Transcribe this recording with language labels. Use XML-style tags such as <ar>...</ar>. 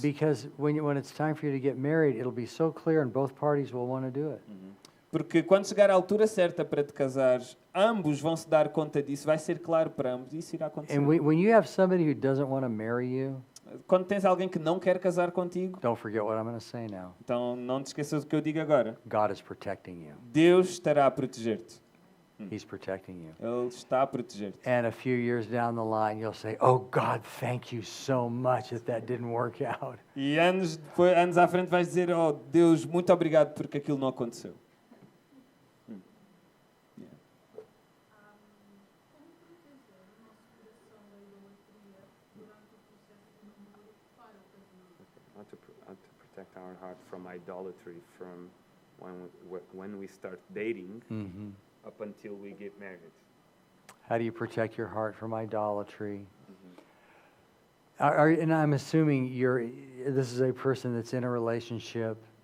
<en>Because when it's time for you to get married, it'll be so clear and both parties will want to do it.</en> <pt>Porque quando chegar a altura certa para te casares, ambos vão se dar conta disso, vai ser claro para ambos, isso irá acontecer.</pt> <en>And when you have somebody who doesn't want to marry you,</en> <pt>Quando tens alguém que não quer casar contigo,</pt> <en>don't forget what I'm going to say now.</en> <pt>então não te esqueças do que eu digo agora.</pt> <en>God is protecting you.</en> <pt>Deus estará a proteger-te.</pt> <en>He's protecting you.</en> <pt>Ele está a proteger-te.</pt> <en>And a few years down the line, you'll say, "Oh God, thank you so much that didn't work out."</en> <pt>E anos à frente vais dizer, oh Deus, muito obrigado porque aquilo não aconteceu. Como proteger o nosso coração da idolatria durante o processo de namoro para o casamento?</pt> <en>How to protect our heart from idolatry from when we start dating Mhm. up until we get married. How do you protect your heart from idolatry? And I'm assuming this is a person that's in a relationship.</en>